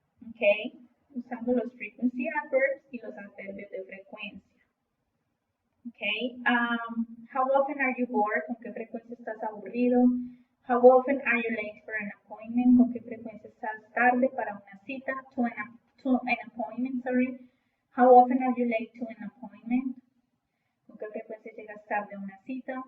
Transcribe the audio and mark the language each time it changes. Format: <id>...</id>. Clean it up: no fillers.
<es>Okay, usando los</es> <en>frequency adverbs</en> <es>y los adverbios de frecuencia.</es> <en>Okay, how often are you bored?</en> <es>¿Con qué frecuencia estás aburrido?</es> <en>How often are you late for an appointment?</en> <es>¿Con qué frecuencia estás tarde para una cita?</es> <en>To an appointment, sorry. How often are you late to an appointment?</en> <es>¿Con qué frecuencia llegas tarde a una cita?</es>